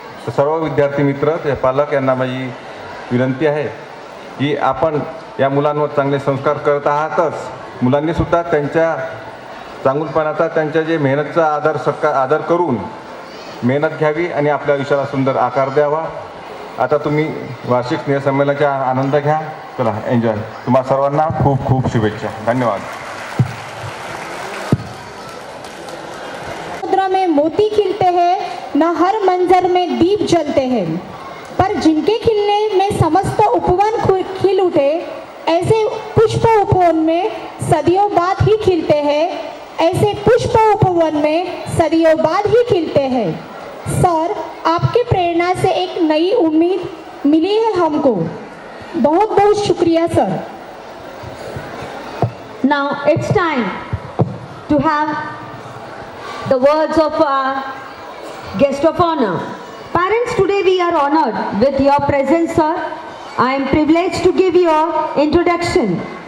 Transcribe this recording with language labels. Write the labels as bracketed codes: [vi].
[mr] तर सर्व विद्यार्थी मित्र, ते पालक यांना माझी विनंती आहे की आपण या मुलांवर चांगले संस्कार करत आहातच, मुलांनीसुद्धा त्यांच्या चांगुलपणाचा, त्यांच्या जे मेहनतचा आदर करून मेहनत घ्यावी आणि आपल्या आयुष्याला सुंदर आकार द्यावा. आता तुम्ही वार्षिक स्नेहसंमेलनाचा आनंद घ्या. चला, एन्जॉय. तुम्हाला सर्वांना खूप खूप शुभेच्छा. धन्यवाद. [hi] समुद्र में मोती खिलते हैं, न हर मंजर में दीप जलते हैं, पर जिनके खिलने में समस्त उपवन खिल उठे, ऐसे पुष्प उपवन में सदियों बाद ही खिलते हैं, ऐसे पुष्प उपवन में सदियों बाद ही खिलते हैं. सर, आपकी प्रेरणा से एक नई उम्मीद मिली है हमको. बहुत बहुत शुक्रिया sir. [en] Now it's time to have the words of our guest of honor. Parents, today we are honored with your presence, sir. I am privileged to give your introduction.